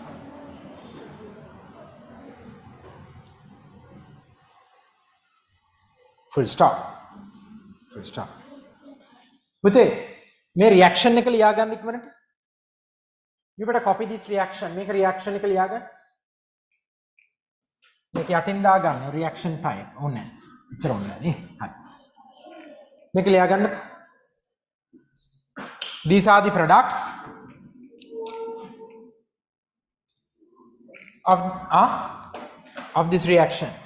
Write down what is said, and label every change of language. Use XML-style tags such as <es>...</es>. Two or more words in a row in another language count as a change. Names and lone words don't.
<en>Full stop. With may reaction</en> <si>එක ලියා ගන්න ඉක්මනට.</si> <en>You better copy this reaction. Make a reaction</en> <si>එක ලියා ගන්න. මේක යටින් දා ගන්න</si> <en>reaction type.</en> <si>ඕනේ. එච්චර ඕනේ නේ. හරි. මේක ලියා ගන්න.</si> <en>These are the products of this reaction.</en>